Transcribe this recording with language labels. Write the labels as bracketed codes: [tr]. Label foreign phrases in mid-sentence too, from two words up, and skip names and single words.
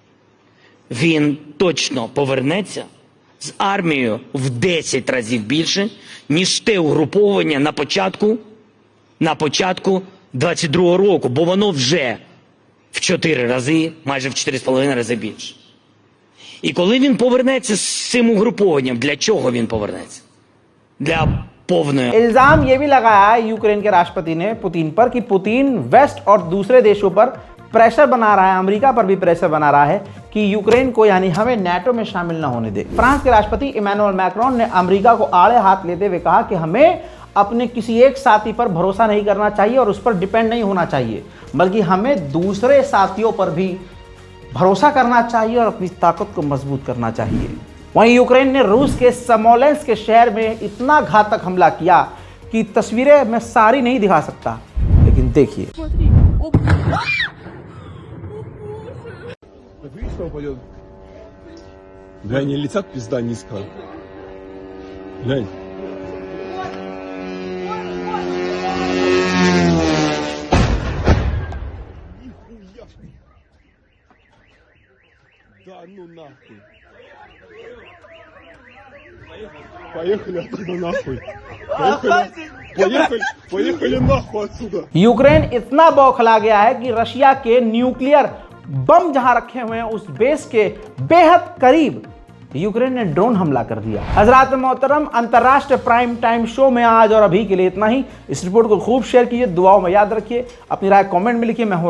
[uk] він точно повернеться з армією в 10 разів більше, ніж те угруповання на початку 22-го року, бо воно вже в 4 рази, майже в 4,5 рази більше. І коли він повернеться з цим угрупованням, для чого він повернеться? Для повної... [hi] इल्जाम ये भी लगाया है यूक्रेन के राष्ट्रपति ने पुतिन पर कि पुतिन वेस्ट और दूसरे देशों पर प्रेशर बना रहा है, अमेरिका पर भी प्रेशर बना रहा है कि यूक्रेन को यानी हमें नाटो में शामिल न होने दे। फ्रांस के राष्ट्रपति इमैनुअल मैक्रोन ने अमेरिका को आड़े हाथ लेते हुए कहा कि हमें अपने किसी एक साथी पर भरोसा नहीं करना चाहिए और उस पर डिपेंड नहीं होना चाहिए, बल्कि हमें दूसरे साथियों पर भी भरोसा करना चाहिए और अपनी ताकत को मजबूत करना चाहिए। वहीं यूक्रेन ने रूस के स्मोलेंस्क के शहर में इतना घातक हमला किया कि तस्वीरें मैं सारी नहीं दिखा सकता, लेकिन देखिए। [ru] Глянь, не летят пизда низко. Глянь. Да ну нахуй. Поехали отсюда нахуй. Поехали нахуй отсюда. [hi] यूक्रेन इतना बौखला गया है कि रशिया के न्यूक्लियर बम जहां रखे हुए हैं उस बेस के बेहद करीब यूक्रेन ने ड्रोन हमला कर दिया। हजरात मोहतरम, अंतर्राष्ट्रीय प्राइम टाइम शो में आज और अभी के लिए इतना ही। इस रिपोर्ट को खूब शेयर कीजिए, दुआओं में याद रखिए, अपनी राय कमेंट में लिखिए।